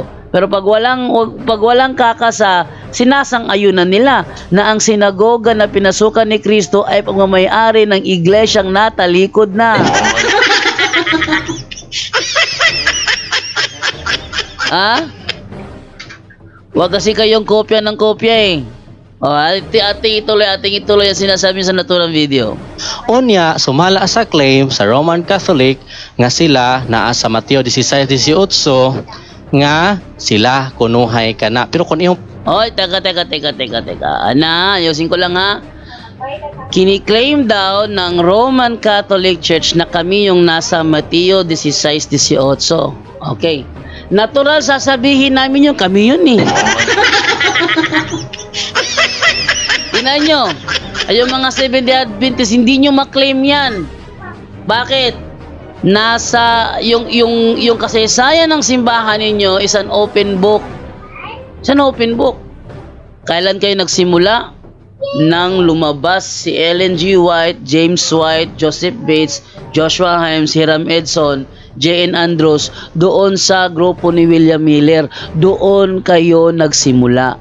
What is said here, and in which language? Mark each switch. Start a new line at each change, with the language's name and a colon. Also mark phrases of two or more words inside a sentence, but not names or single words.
Filipino: Pero pag walang kakasa, sinasang-ayunan nila na ang sinagoga na pinasukan ni Kristo ay pagmamayari ng iglesyang natalikod na. Ha? Huwag kasi kayong kopya ng kopya eh. O, ating ituloy ang sinasabi sa naturang video.
Cebuano: Unya, sumala sa claim sa Roman Catholic nga sila naa sa Mateo 16:18 nga sila kunuhay kana.
Filipino: Pero kung iyong Oy, teka. Ana, ayusin ko lang ha. Kiniklaim daw ng Roman Catholic Church na kami yung nasa Mateo 16:18. Okay. Natural sasabihin namin yung kami yun eh. Tingnan nyo, ay yung mga Seventh-day Adventist, hindi nyo maklaim yan. Bakit? Nasa, yung kasaysayan ng simbahan ninyo
English: is an open book. It's an open book.
Filipino: Kailan kayo nagsimula? Nang lumabas si Ellen G. White, James White, Joseph Bates, Joshua Himes, Hiram Edson, J.N. Andrews, doon sa grupo ni William Miller. Doon kayo nagsimula.